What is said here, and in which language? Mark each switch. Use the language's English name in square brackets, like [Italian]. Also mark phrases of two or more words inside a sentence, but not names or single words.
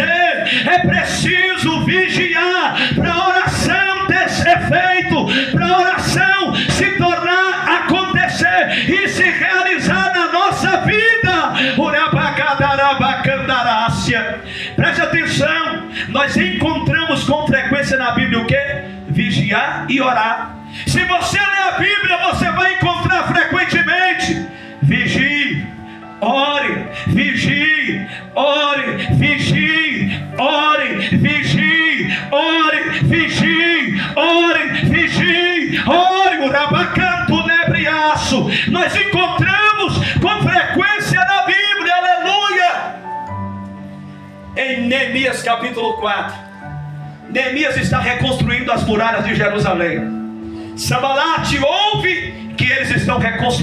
[Portuguese] É preciso vigiar para a oração ter efeito, para a oração se tornar, acontecer e se realizar na nossa vida. Preste atenção, nós encontramos com frequência na Bíblia o que? Vigiar e orar. Se você ler a Bíblia, você vai encontrar frequentemente: vigie, ore, vigie, ore, vigie, ore, vigie, ore, vigie, ore, vigie, ore, urabacanto nebriaço. Nós encontramos com frequência na Bíblia, aleluia. Em Neemias capítulo 4, Neemias está reconstruindo as muralhas de Jerusalém. Sambalate ouve que eles estão reconstruindo.